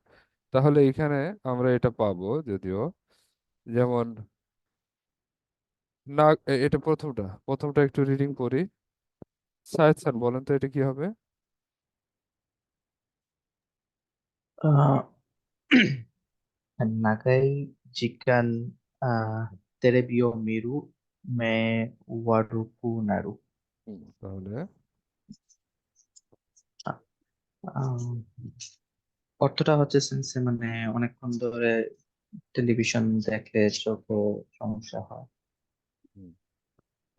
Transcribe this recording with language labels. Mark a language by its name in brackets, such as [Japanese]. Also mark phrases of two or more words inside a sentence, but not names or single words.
[Bangla] তাহলে এখানে আমরা এটা পাবো যদিও, যেমন না, এটা প্রথমটা একটু রিডিং করি। সায়েদ স্যার বলেন তো এটা কি হবে? আহ, [Japanese] 長い時間テレビを見ると目が悪くなる. [Bangla] তাহলে আহ, অর্থটা হচ্ছে সেন্সে মানে অনেকক্ষণ ধরে টেলিভিশন দেখলে চোখে সমস্যা হয়। হুম, তো